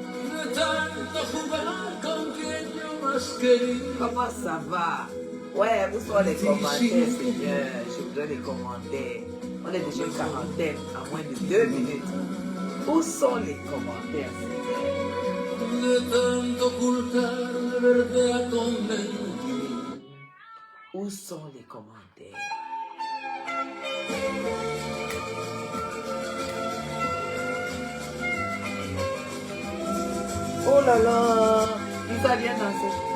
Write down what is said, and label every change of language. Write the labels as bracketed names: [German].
[Spanish] De tanto jugar con quien yo más quería. [French] Comment ça va? Ouais, où sont les commentaires, Seigneur? Je voudrais les commentaires. On est déjà une quarantaine à moins de 2 minutes. Où sont les commentaires, Seigneur? [Spanish] De tanto ocultar la verdad con mentiras. [French] Où sont les commentaires? Oh là là, Lisa vient danser.